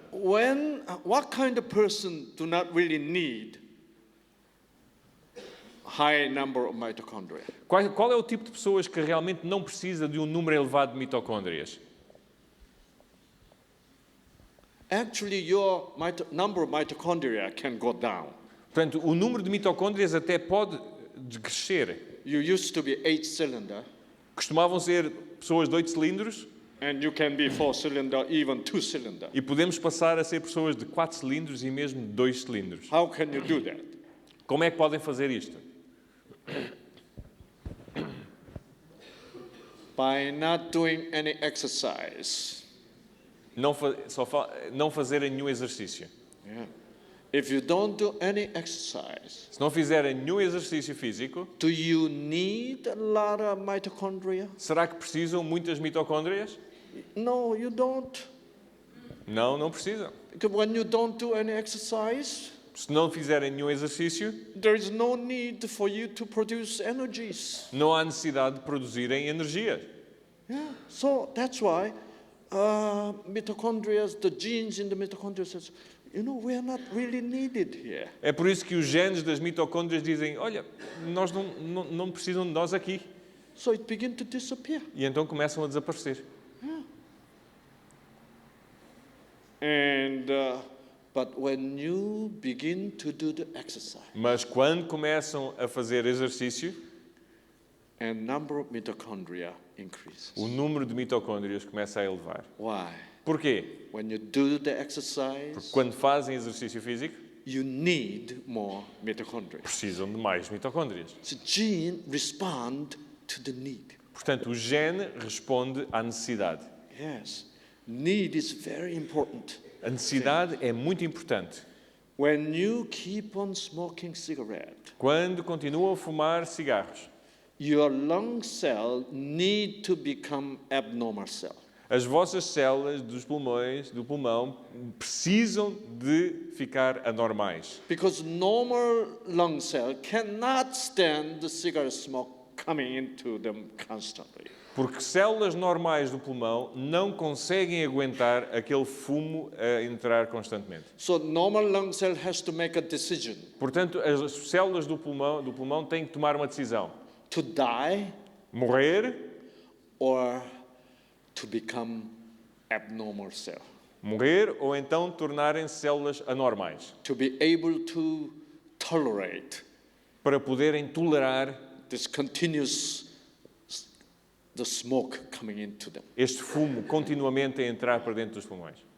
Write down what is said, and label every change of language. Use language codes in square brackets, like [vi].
[en] What kind of person do not really need high number of mitochondria? [pt] Qual é o tipo de pessoas que realmente não precisa de um número elevado de mitocôndrias? [en] Actually, your number of mitochondria can go down. [pt] Portanto, o número de mitocôndrias até pode crescer. [en] You used to be 8-cylinder, [pt] Costumavam ser pessoas de 8 cilindros [en] and you can be 4-cylinder, even 2-cylinder. [pt] e podemos passar a ser pessoas de 4 cilindros e mesmo de 2 cilindros. [en] How can you do that? [pt] Como é que podem fazer isto? [en] By not doing any exercise. [pt] Não fazerem nenhum exercício. [en] Yeah. If you don't do any exercise, [pt] Se não fizerem nenhum exercício físico, [en] do you need a lot of mitochondria? [pt] será que precisam muitas mitocôndrias? [en] No, you don't. [pt] Não, não precisam. [en] Because when you don't do any exercise, [pt] Se não fizerem nenhum exercício, [en] there is no need for you to produce energies. [pt] não há necessidade de produzirem energia. [en] Yeah. So that's why mitochondria, the genes in the mitochondria says, you know, we are not really needed here. [pt] É por isso que os genes das mitocôndrias dizem, olha, nós não precisam de nós aqui. [en] So it begins to disappear. [pt] E então começam a desaparecer. [en] And but when you begin to do the exercise, [pt] Mas quando começam a fazer exercício, [en] and number of mitochondria increases. [pt] o número de mitocôndrias começa a elevar. [en] Why? [pt] Porquê? [en] When you do the [pt] Porque [en] exercise, [pt] quando fazem exercício físico, [en] you need more mitochondria. [pt] precisam de mais mitocôndrias. [en] The gene respond to the need. [pt] Portanto, o gene responde à necessidade. [en] Yes, need is very important. [pt] A necessidade é muito importante. [en] When you keep on smoking cigarette, [pt] Quando continuam a fumar cigarros, [en] your lung cell need to become abnormal cell. [pt] as vossas células dos pulmões, do pulmão, precisam de ficar anormais. [en] Because normal lung cell cannot stand the cigarette smoke coming into them constantly. [pt] Porque células normais do pulmão não conseguem aguentar aquele fumo a entrar constantemente. [en] So normal lung cell has to make a decision [pt] Portanto, as células do pulmão têm que tomar uma decisão. [en] to die [pt] Morrer, [en] or to become abnormal cell. [pt] morrer ou então tornarem-se células anormais. [en] To be able to tolerate [pt] Para poderem tolerar [en] this continuous the smoke coming into them. [pt] este fumo continuamente a entrar para dentro dos pulmões.